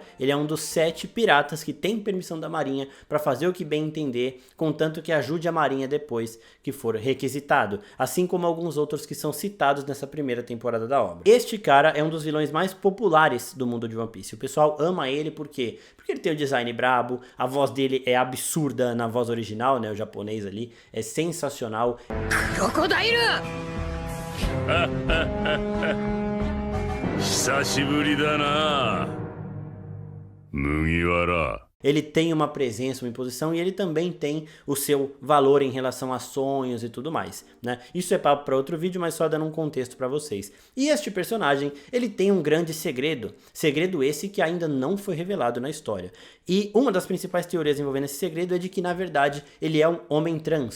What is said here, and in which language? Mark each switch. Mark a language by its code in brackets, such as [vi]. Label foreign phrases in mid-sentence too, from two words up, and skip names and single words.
[pt] Ele é um dos 7 piratas que tem permissão da marinha para fazer o que bem entender, contanto que ajude a marinha depois que for requisitado, assim como alguns outros que são citados nessa primeira temporada da obra. Este cara é um dos vilões mais populares do mundo de One Piece. O pessoal ama ele porque ele tem o design brabo, a voz dele é absurda na voz original, né, o japonês ali, é sensacional. Crocodile! [ja] 久しぶりだな、麦わら。 [pt] Ele tem uma presença, uma imposição, e ele também tem o seu valor em relação a sonhos e tudo mais, né? Isso é papo para outro vídeo, mas só dando um contexto para vocês. E este personagem, ele tem um grande segredo esse que ainda não foi revelado na história. E uma das principais teorias envolvendo esse segredo é de que, na verdade, ele é um homem trans.